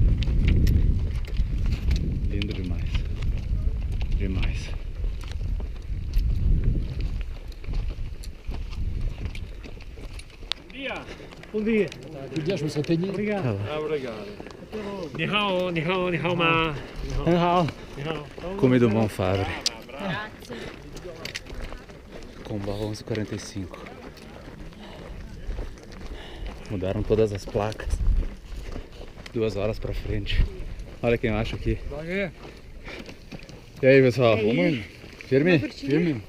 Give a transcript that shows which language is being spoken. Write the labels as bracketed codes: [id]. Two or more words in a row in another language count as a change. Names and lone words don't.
[pt] Lindo demais. Demais. Bom dia. Bom dia, João Santinho. Obrigado. Obrigado. [zh] 你好，你好，你好吗？很好。你好。 [pt] Comida do Monfabre. Combal 11h45. Mudaram todas as placas. 2 horas pra frente. Olha quem eu acho aqui. E aí, pessoal? Firme? Firme.